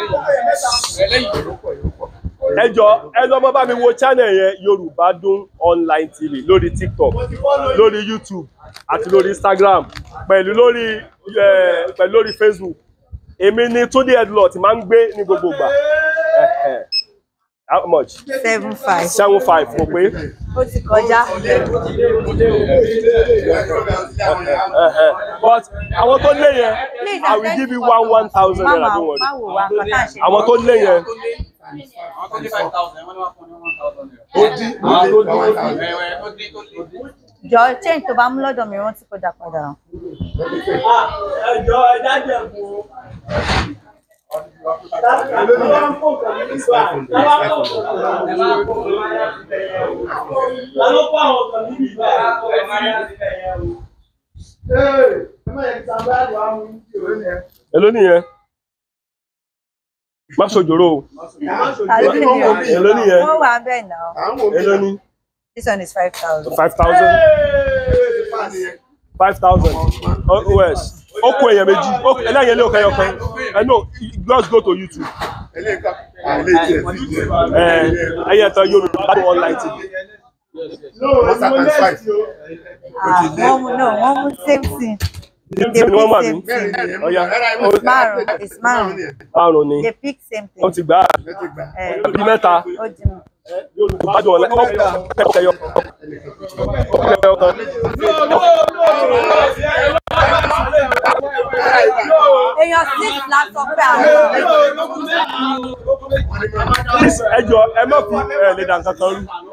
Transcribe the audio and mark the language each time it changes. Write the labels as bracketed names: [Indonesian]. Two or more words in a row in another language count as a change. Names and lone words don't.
[Yoruba] Ẹ jọ̀ọ́ ẹ lọ mọ́ bá mi wo channel yẹn Yorùbádùn Online TV lórí TikTok, lórí YouTube àti lórí Instagram pẹ̀lú lórí Facebook. Èmi ni Túndé Headlot máa ń gbé ní gbogbo ìgbà. [English] How much? 7,500. [Yoruba] 7,500 kò pé. Ó ti kọjá. But àwọn tó lé yẹn, [English] I will give you 1,000 naira. Don't worry. [Yoruba] Àwọn tó lé yẹn. Jọ change tó bá mú lọ́dọ̀ mi rántí kó dá padà. Ẹjọ́ ẹja jẹ̀bù. Èló nìyẹn? Má ṣòjòrò o. Èló nìyẹn? Wọ́n wà bẹ́ẹ̀ náà. Èló ni? [English] This one is 5,000. 5,000. 5,000. OS. [Yoruba] Ó kù èèyàn méjì. Ẹlẹ́yìn ilé òkè ọkàn. [English] No, just go to YouTube. [Yoruba] Ẹyẹ tán Yorùbádùn Online TV. Wọ́n mú [English] same thing. [Yoruba] It's márùn ni. [English] They pick same thing. [Yoruba] Wọ́n ti gbà á. Bí mẹ́ta. Yorùbádùn Online èèyàn 6 la sọ pé àwọn. ẹ jọ̀ọ́ ẹ má fi lè dà nǹkan kan rú.